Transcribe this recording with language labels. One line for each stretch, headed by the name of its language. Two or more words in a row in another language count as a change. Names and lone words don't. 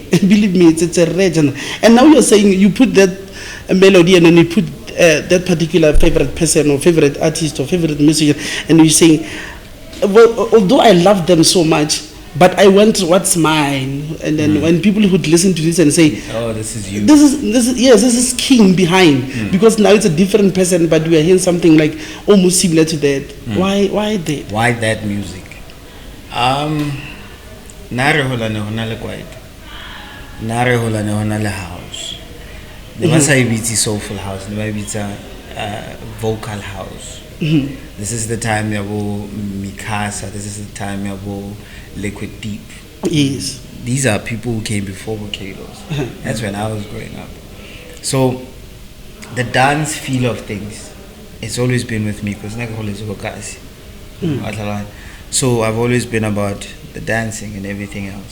English: Believe me, it's a rare genre. And now you're saying you put that melody and then you put that particular favorite person or favorite artist or favorite musician, and you're saying, well, although I love them so much, but I want what's mine. And then when people would listen to this and say, Oh, this is you. this is yes, this is king behind, because now it's a different person, but we are hearing something like almost similar to that. Why that? Why that music?
Southern Sotho: Nare hola ne hona le kwaito. Nare hola ne hona le house. Ne ba sa ibitsi
English: soulful house,
Southern Sotho: ne ba ibitsa
English: vocal house. This is the time yabo Mikasa, this is the time yabo Liquid Deep. Yes. These are people who came before Volcanoes. That's when I was growing up. So the dance feel of things, it's always been with me because so I've always been about the dancing and everything else.